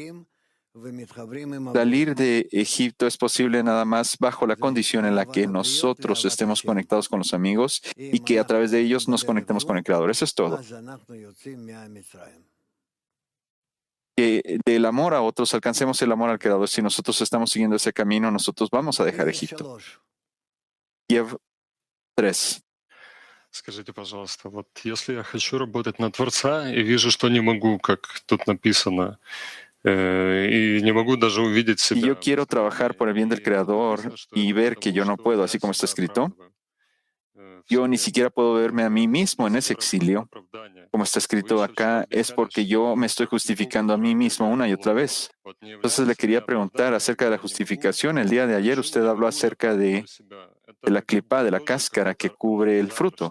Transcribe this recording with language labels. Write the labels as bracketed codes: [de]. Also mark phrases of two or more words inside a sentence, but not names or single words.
[es] Salir de Egipto es posible nada más bajo la condición en la que nosotros estemos conectados con los amigos y que a través de ellos nos conectemos con el Creador. Eso es todo. Que del amor a otros alcancemos el amor al Creador. Si nosotros estamos siguiendo ese camino, nosotros vamos a dejar Egipto. Kiev 3. [ru] Скажите, пожалуйста, вот если я хочу работать на Творца и вижу, что не могу, как тут написано, y не могу даже увидеть себя. [es] Si yo quiero trabajar por el bien del Creador y ver que yo no puedo, así como está escrito, yo ni siquiera puedo verme a mí mismo en ese exilio. Como está escrito acá, es porque yo me estoy justificando a mí mismo una y otra vez. Entonces le quería preguntar acerca de la justificación. El día de ayer usted habló acerca de la clipa, de la cáscara que cubre el fruto.